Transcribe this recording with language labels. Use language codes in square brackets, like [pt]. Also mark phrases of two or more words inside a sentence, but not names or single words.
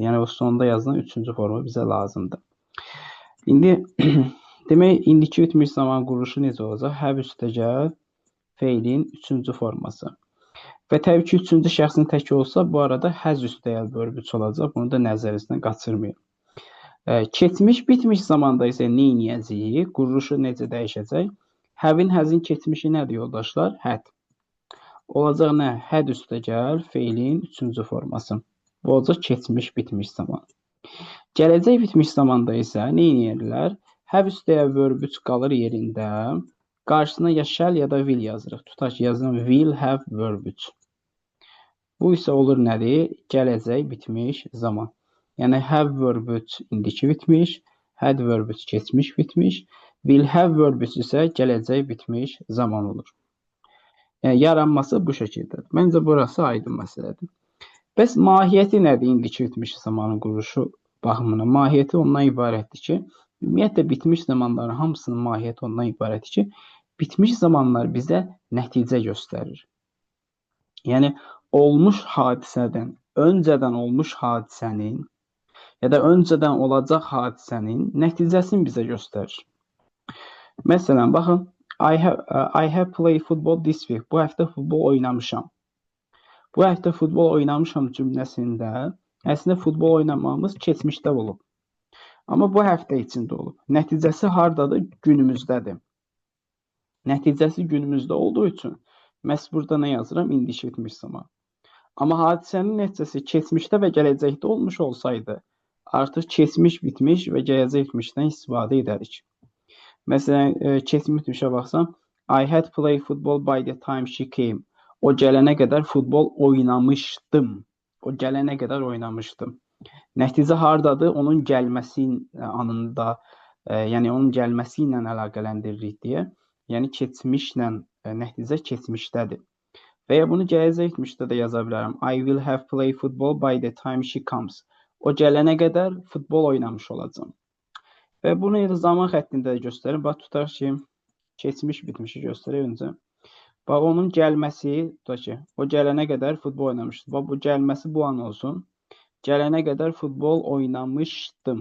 [az] Yəni o sonda yazılan üçüncü forma bizə lazımdır. İndi demək, indiki bitmiş zaman quruluşu necə olacaq? Have üstəgəl feilin üçüncü forması. Və təbii ki, üçüncü şəxsin təki olsa, bu arada has üstəgəl verb 3 olacaq. Bunu da nəzərinizdən qaçırmayın. Keçmiş bitmiş zamanda isə nə edəcəyik? Quruluşu necə dəyişəcək? Have-in, has-in keçmişi nədir yoldaşlar? Had. Olacaq nə? Had üstəgəl feilin üçüncü forması. Bu olacaq keçmiş bitmiş zaman. Gələcək bitmiş zamanda isə nə edirlər? Have üstəgəl verb 3 qalır yerində. Qarşısına ya shall ya da will yazırıq. Tutaq ki, yazıram [en] will have verb 3. [az] Bu isə olur nədir? Gələcək bitmiş zaman. Yəni [en] have verb 3 [az] indiki bitmiş, [en] had verb 3 [az] keçmiş bitmiş, [en] will have verb 3 [az] isə gələcək bitmiş zaman olur. Yəni yaranması bu şəkildədir. Məncə burası aydın məsələdir. Bəs mahiyyəti nədir indiki bitmiş zamanın quruluşu baxımından? Mahiyyəti ondan ibarətdir ki, ümumiyyətlə bitmiş zamanların hamısının mahiyyəti ondan ibarətdir ki, bitmiş zamanlar bizə nəticə göstərir. Yəni olmuş hadisədən, öncədən olmuş hadisənin ya da öncədən olacaq hadisənin nəticəsini bizə göstərir. Məsələn, baxın, [en] I have played football this week. [az] Bu həftə futbol oynamışam. Bu həftə futbol oynamışam cümləsində əslində futbol oynamağımız keçmişdə olub. Amma bu həftə içində olub. Nəticəsi hardadır? Günümüzdədir. Nəticəsi günümüzdə olduğu üçün məhz burada nə yazıram? İndiki bitmiş zaman. Amma hadisənin nəticəsi keçmişdə və gələcəkdə olmuş olsaydı, artıq keçmiş bitmiş və gələcək bitmişdən istifadə edərik. Məsələn, keçmiş bitmişə baxsam, [en] I had played football by the time she came. [az] O gələnə qədər futbol oynamışdım. O gələnə qədər oynamışdım. Nəticə hardadır? Onun gəlməsi anında Yəni onun gəlməsi ilə əlaqələndiririk deyə. Yəni keçmişlə nəticə keçmişdədir. Və ya bunu gələcək etmişdə də yaza bilərəm. [en] I will have play football by the time she comes. [az] O gələnə qədər futbol oynamış olacağam. Və bunu zaman xəttində də göstərir. Bax, tutaq ki, keçmiş bitmişi göstərək öncə. Bax, onun gəlməsi, tutaq ki, o gələnə qədər futbol oynamışdı. Bax, bu gəlməsi bu an olsun. Gələnə qədər futbol oynamışdım.